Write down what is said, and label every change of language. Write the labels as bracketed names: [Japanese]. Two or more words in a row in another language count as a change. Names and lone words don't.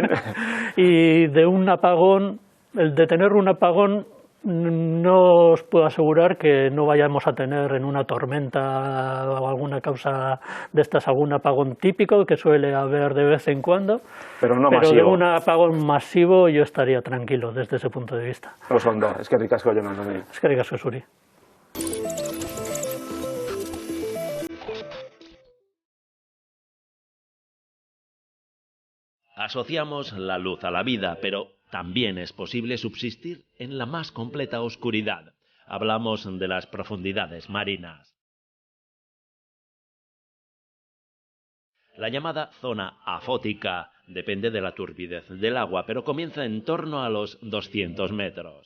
[Spanish] Y de tener un apagón, no os puedo asegurar que no vayamos a tener en una tormenta o alguna causa de estas algún apagón típico que suele haber de vez en cuando. Pero no pero masivo. De un apagón masivo yo estaría tranquilo desde ese punto de vista. [Basque] Osondo, eskerrik asko, Jon Andoni. Eskerrik asko, zuri. [Spanish] Asociamos la luz a la vida, pero también es posible subsistir en la más completa oscuridad. Hablamos de las profundidades marinas. La llamada zona afótica depende de la turbidez del agua, pero comienza en torno a los 200 metros.